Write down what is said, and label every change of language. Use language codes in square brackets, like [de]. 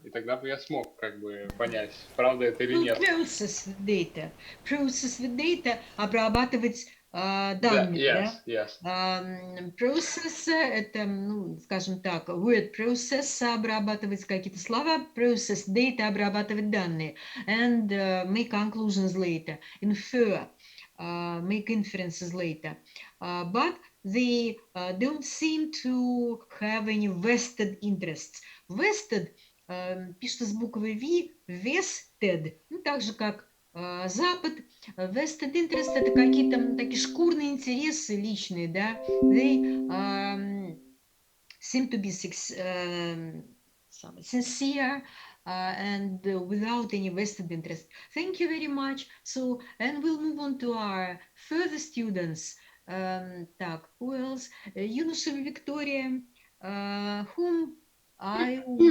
[ru] И тогда бы я смог как бы понять, правда это или Ну, нет. [en] process with data. Process with data, [ru] обрабатывать данные, да? [en] Yes. Process — [ru] это, ну, скажем так, [en] word process — [ru] обрабатывать какие-то слова, [en] process data — [ru] обрабатывать данные, [en] and make conclusions later, infer, make inferences later. But they don't seem to have any vested interests. [ru] Vested пишется с буквой V, vested, ну, так же, как Запад. Vested interest — это какие-то такие шкурные интересы личные, да. [en] They seem to be sincere and without any vested interest. Thank you very much. So, and we'll move on to our further students. Так, who else? Юношева Виктория, whom I